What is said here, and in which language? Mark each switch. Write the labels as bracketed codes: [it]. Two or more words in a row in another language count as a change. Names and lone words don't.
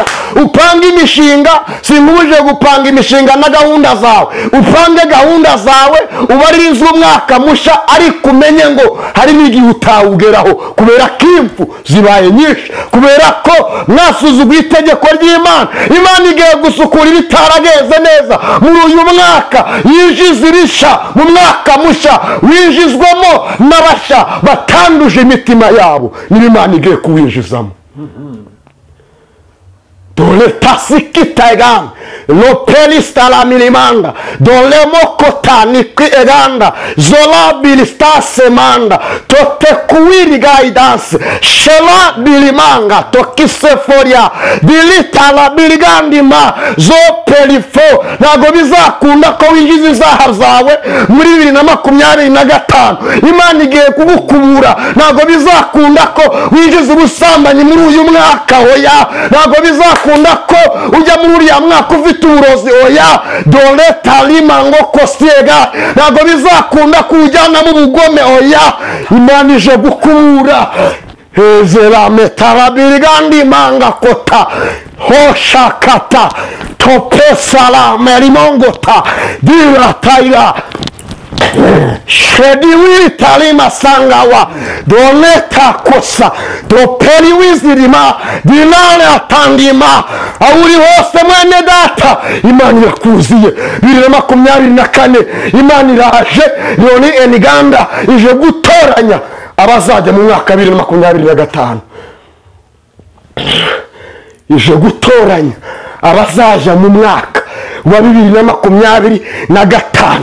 [rw] Upanga imishinga, sinkubuje gupanga imishinga na gahunda zawe, upange gahunda zawe ubaririze umwaka musha, ariko umenye ngo hari n'igihe utawugeraho kubera kimfu zibaye nyinshi, kubera ko mwasuzuguye itegeko ry'Imana. Imana igiye gusukura ibitarageze neza muri uyu mwaka, yinjiza ibisha mu mwaka musha winjizwamo n'abasha batanduje imitima yabo, ni Imana igiye kuwinjizamo. Dole tasikita eganda lo pelista la milimanda dole mokota nikwi eganda zola bilista semanda tote kuwiri guidance shela bilimanga tokiseforia bilita la biligandi ma zo pelifo. Nago bizakunda ko winjiza izaha zawe muri 2025. Imana igiye kugukubura. Nago bizakunda ko winjiza ubusambanyi muri uyu mwaka, oya. Nago bizakunda ko ujya muri uriya mwaka ufite uburozi, oya. Dole talima ngo kosiega. Nago bizakunda ko ujyana mu bugome, oya. Imana ije gukubura. Hezera metarabirigandi manga kota hoshakata topesala merimongota dirataira shediwi talima sangawa doneta kosa doperi wizirima dinale atandima awuri hose mwene data. Imana irakuziye 2024. Imana iraje Leoni Eniganda ije gutoranya abazajya mu mwaka 2025. Ije gutoranya abazaja mu mwaka wa 2025.